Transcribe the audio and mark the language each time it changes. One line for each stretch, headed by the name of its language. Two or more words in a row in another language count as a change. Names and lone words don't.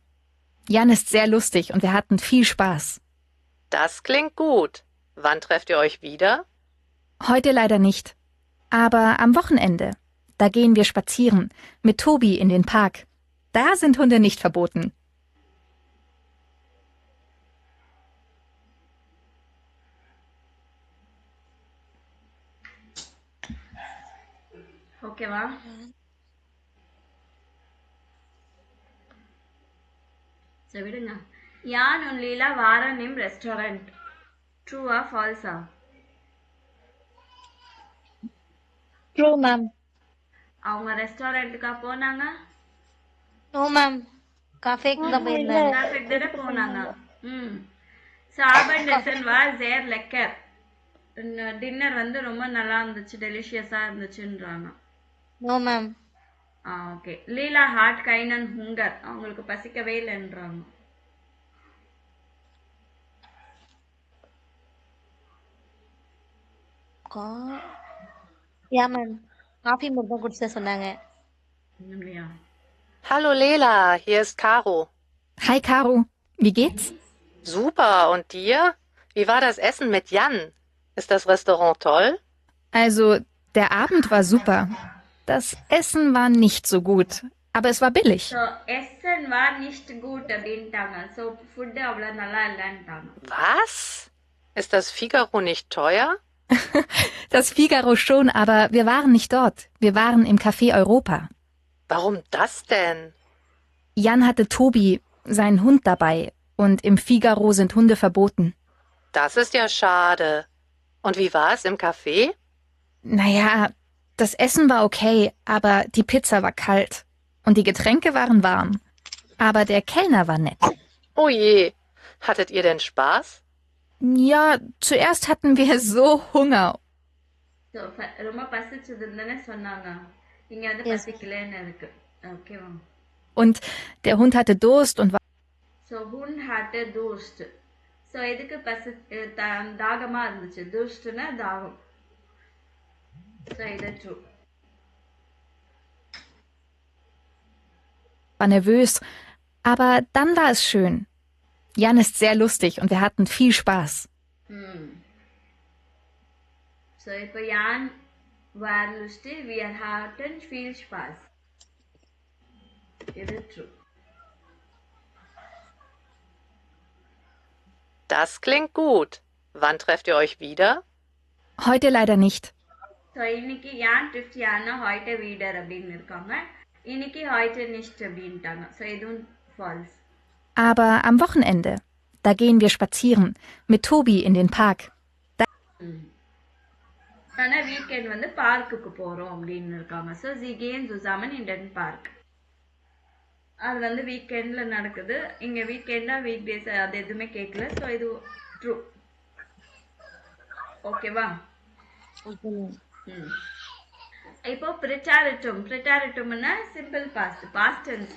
German: Jan ist sehr lustig und wir hatten viel Spaß. Das klingt gut. Wann trefft ihr euch wieder? Heute leider nicht. Aber am Wochenende. Da gehen wir spazieren. Mit Tobi in den Park. Da sind Hunde nicht verboten.
Tamil: ஓகேவா? சரி விடுங்க.
German: யான் und Leela waren im Restaurant.
English: True or false? True, ma'am.
Tamil: அவங்க ரெஸ்டாரண்ட்டுக்கா போனாங்க?
English: no ma'am
Tamil: கஃபேக்கு தான் போயிருந்தாங்க. காஃபேக்கு தானே போனாங்க.
German: Abendessen war sehr lecker.
Tamil: டின்னர் வந்து ரொம்ப நல்லா இருந்துச்சு, டெலிஷியஸா இருந்துச்சுன்றாங்க.
English: no ma'am.
Tamil: ஓகே. லீலா
German: hat keinen Hunger,
Tamil: அவங்களுக்கு பசிக்கவே இல்லைன்றாங்க.
English: ya ma'am
Tamil: காஃபி மட்டும் தான் குடிச்ச சொன்னாங்க. இல்லையா?
German: Hallo Lela, hier ist Caro. Hi Caro, wie geht's? Super, und dir? Wie war das Essen mit Jan? Ist das Restaurant toll? Also, der Abend war super. Das Essen war nicht so gut, aber es war billig. So, Essen war nicht gut அப்படின்ட்டாங்க.
Tamil: So, ஃபுட் அவ்வளோ நல்லா இல்லைன்ட்டாங்க.
German: Was? Ist das Figaro nicht teuer? Das Figaro schon, aber wir waren nicht dort. Wir waren im Café Europa. Warum das denn? Jan hatte Tobi, seinen Hund, dabei. Und im Figaro sind Hunde verboten. Das ist ja schade. Und wie war es im Café? Naja, das Essen war okay, aber die Pizza war kalt. Und die Getränke waren warm. Aber der Kellner war nett. Oh je, hattet ihr denn Spaß? Ja, zuerst hatten wir so Hunger. So,
Tamil: ரொம்ப பசிச்சதுன்னு தானே சொன்னாங்க. இங்க வந்து
English: Yes.
Tamil: பசிக்கலன்னு இருக்கு. ஓகேவா?
German: Und der Hund hatte Durst und war So, Hund hatte Durst. So,
Tamil: எதுக்கு தாகமா இருந்துச்சு? Durstனா தாகம். So, இது true.
German: nervös. Aber dann war es schön. Jan ist sehr lustig und wir hatten viel Spaß. So, இப்போ Jan war lustig, wir hatten viel Spaß.
Tamil: இது true.
German: Das klingt gut. Wann trefft ihr euch wieder? Heute leider nicht. So, இன்னைக்கு Jan trifft Jana heute wieder
Tamil: அப்படின்னு இருக்காங்க. இன்னைக்கு
German: heute nicht
Tamil: அப்படின்ட்டாங்க. So, இதுவும் false.
German: Aber am Wochenende, da gehen wir spazieren. Mit Tobi in den Park.
Tamil: ஆனா வீக்கெண்ட் வந்து பார்க்குக்கு போறோம் அப்படின்னு இருக்காங்க. So, sie gehen zusammen in den Park. அது வந்து வீக்கெண்ட்ல நடக்குது. இங்க வீக்கெண்டா
English: week days
Tamil: அது எதுவுமே கேட்கல. ஸோ இது ட்ரூ. ஓகேவா? இப்போ ப்ரிட்டாரிட்டம்னா
English: simple past, past tense.